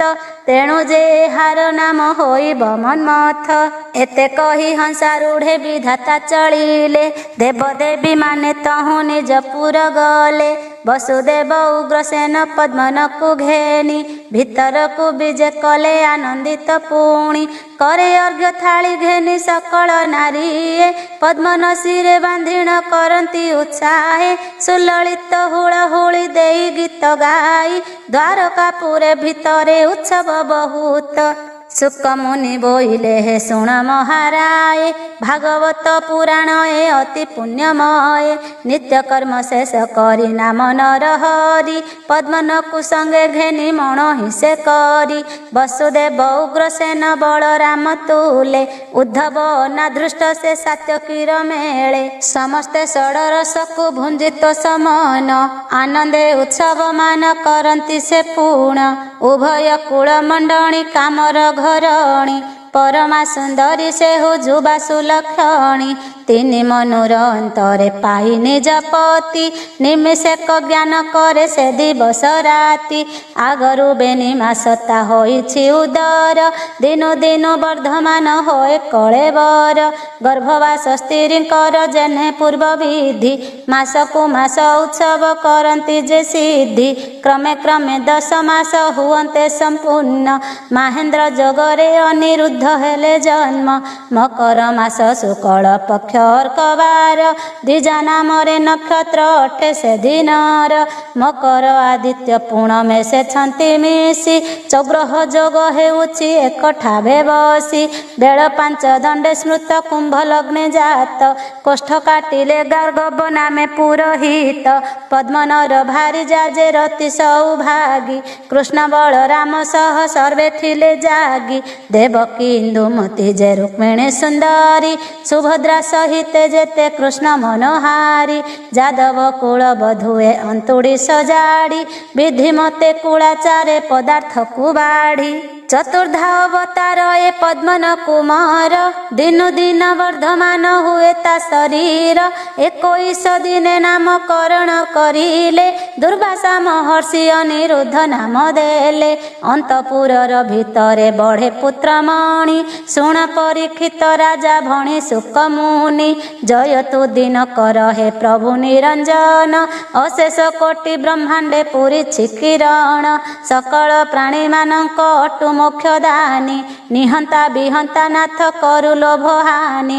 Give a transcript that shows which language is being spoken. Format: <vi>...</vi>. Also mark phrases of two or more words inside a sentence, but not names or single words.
<or>ତେଣୁ ଯେ ଏହାର ନାମ ହୋଇବ ମନ୍ମଥ। ଏତେ କହି ହଂସାରୂଢ଼େ ବିଧାତା ଚଳିଲେ। ଦେବଦେବୀ ମାନେ ତହୁଁ ନିଜ ପୁର ଗଲେ। ବସୁଦେବ ଉଗ୍ରସେନ ପଦ୍ମନକୁ ଘେନି। ଭିତରକୁ ବିଜେ କଲେ ଆନନ୍ଦିତ ପୁଣି। କରେ ଅର୍ଘ୍ୟ ଥାଳି ଘେନି ସକଳ ନାରୀଏ। ପଦ୍ମନ ଶିରେ ବାନ୍ଧିଣ କରନ୍ତି ଉତ୍ସାହେ। ସୁଲଳିତ ହୁଳହୁଳି ଦେଇ ଗୀତ ଗାଇ। ଦ୍ୱାରକାପୁରେ ଭିତରେ ଉତ୍ସବ ବହୁତ। ଶୁକ ମୁନି ବୋଇଲେ ହେ ଶୁଣ ମହାରାଏ। ଭାଗବତ ପୁରାଣ ଏ ଅତି ପୁଣ୍ୟମୟ। ନିତ୍ୟ କର୍ମ ଶେଷ କରି ନାମ ନର ହରି। ପଦ୍ମନକୁ ସଙ୍ଗେ ଘେନି ମଣ ହିସେ କରି। ବସୁଦେବ ଉଗ୍ରସେନ ବଳରାମ ତୁଲେ। ଉଦ୍ଧବ ଅନାଦୃଷ୍ଟ ସେ ସାତ୍ୟକୀର ମେଳେ। ସମସ୍ତେ ଷଡରସକୁ ଭୁଞ୍ଜିତ ସମନ। ଆନନ୍ଦେ ଉତ୍ସବ ମାନ କରନ୍ତି ସେ ପୂର୍ଣ୍ଣ। ଉଭୟ କୁଳ ମଣ୍ଡଣୀ କାମର ଘରଣୀ। ପରମା ସୁନ୍ଦରୀ ସେ ହୋ ଯୁବା ସୁଲକ୍ଷଣୀ। ତିନି ମନୁର ଅନ୍ତରେ ପାଇ ନିଜ ପତି। ନିମିଷେକ ଜ୍ଞାନ କରେ ସେ ଦିବସ ରାତି। ଆଗରୁ ବେନି ମାସତା ହୋଇଛି ଉଦର। ଦିନୁ ଦିନୁ ବର୍ଦ୍ଧମାନ ହୋଏ କଳେବର। ଗର୍ଭବାସ ସ୍ତ୍ରୀଙ୍କର ଯେନେ ପୂର୍ବ ବିଧି। ମାସକୁ ମାସ ଉତ୍ସବ କରନ୍ତି ଯେ ସିଦ୍ଧି। କ୍ରମେ କ୍ରମେ 10 ମାସ ହୁଅନ୍ତେ ସମ୍ପୂର୍ଣ୍ଣ। ମହେନ୍ଦ୍ର ଯୋଗରେ ଅନିରୁଦ୍ଧ ହେଲେ ଜନ୍ମ। ମକର ମାସ ଶୁକ୍ଳ ପକ୍ଷ ଅର୍କବାର। ଦ୍ୱିଜା ନାମରେ ନକ୍ଷତ୍ର ଅଟେ ସେ ଦିନର। ମକର ଆଦିତ୍ୟ ପୂର୍ଣ୍ଣମେ ସେ ଛନ୍ତି ମିଶି। ଚଉଗ୍ରହ ଯୋଗ ହେଉଛି ଏକଠାବେ ବସି। ବେଳ 5 ଦଣ୍ଡେ ସ୍ମୃତ କୁମ୍ଭ ଲଗ୍ନେ ଜାତ। କୋଷ୍ଠ କାଟିଲେ ଗାର୍ଗବ ନାମେ ପୁରୋହିତ। ପଦ୍ମନର ଭାରି ଯାଯେ ରତି ସୌଭାଗୀ। କୃଷ୍ଣ ବଳରାମ ସହ ସର୍ବେ ଥିଲେ ଜାଗି। ଦେବକୀ ଇନ୍ଦୁମତୀ ଯେ ରୁକ୍ମିଣୀ ସୁନ୍ଦରୀ। ସୁଭଦ୍ରା ସହିତ ଯେତେ କୃଷ୍ଣ ମନୋହାରୀ। ଯାଦବ କୁଳ ବଧୂଏ ଅନ୍ତୁଡ଼ି ସଜାଡ଼ି। ବିଧି ମତେ କୁଳାଚାରେ ପଦାର୍ଥ କୁବାଡ଼ି। ଚତୁର୍ଦ୍ଧା ଅବତାର ଏ ପଦ୍ମନ କୁମାର। ଦିନୁ ଦିନ ବର୍ଦ୍ଧମାନ ହୁଏ ତା ଶରୀର। 21 ଦିନେ ନାମକରଣ କରିଲେ। ଦୁର୍ବାସା ମହର୍ଷି ଅନିରୁଦ୍ଧ ନାମ ଦେଲେ। ଅନ୍ତପୁରର ଭିତରେ ବଢ଼େ ପୁତ୍ରମଣି। ଶୁଣ ପରୀକ୍ଷିତ ରାଜା ଭଣି ଶୁକ ମୁନି। ଜୟ ତୁ ଦିନ କର ହେ ପ୍ରଭୁ ନିରଞ୍ଜନ। ଅଶେଷ କୋଟି ବ୍ରହ୍ମାଣ୍ଡେ ପୂରି କିରଣ। ସକଳ ପ୍ରାଣୀ ମାନକ ଅଟୁ ମୋକ୍ଷ ଦାନୀ। ନିହନ୍ତା ବିହନ୍ତା ନାଥ କରୁ ଲୋଭ ହାନି।</or>